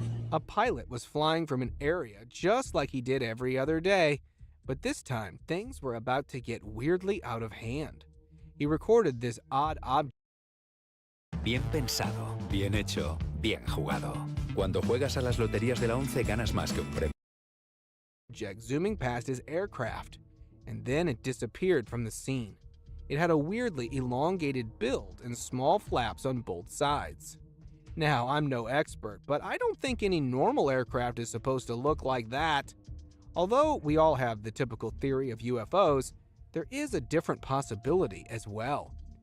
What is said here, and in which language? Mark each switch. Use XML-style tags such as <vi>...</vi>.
<en>A pilot was flying from an area just like he did every other day, but this time things were about to get weirdly out of hand. He recorded this odd object.</en> <es>Bien pensado, bien hecho, bien jugado. Cuando juegas a las loterías de la 11 ganas más que un premio.</es> <en>Zooming past his aircraft, and then it disappeared from the scene. It had a weirdly elongated build and small flaps on both sides. Now, I'm no expert, but I don't think any normal aircraft is supposed to look like that. Although we all have the typical theory of UFOs, there is a different possibility as well.</en>